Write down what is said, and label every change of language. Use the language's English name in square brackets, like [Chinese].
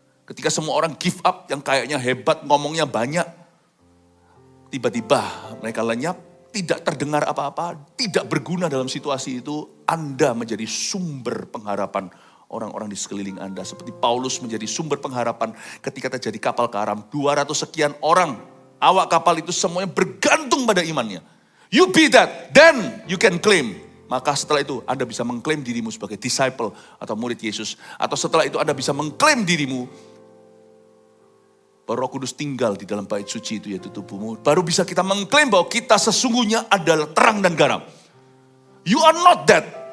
[Indonesian] Ketika semua orang [English] give up, [Indonesian] yang kayaknya hebat, ngomongnya banyak. Tiba-tiba mereka lenyap, tidak terdengar apa-apa, tidak berguna dalam situasi itu. Anda menjadi sumber pengharapan orang-orang di sekeliling Anda. Seperti Paulus menjadi sumber pengharapan ketika terjadi kapal karam. 200 sekian orang, awak kapal itu semuanya bergantung pada imannya. [English] You be that, then you can claim. [Indonesian] Maka setelah itu Anda bisa mengklaim dirimu sebagai disciple atau murid Yesus. Atau setelah itu Anda bisa mengklaim dirimu bahwa Roh Kudus tinggal di dalam bait suci itu, yaitu tubuhmu. Baru bisa kita mengklaim bahwa kita sesungguhnya adalah terang dan garam. [English] You are not that.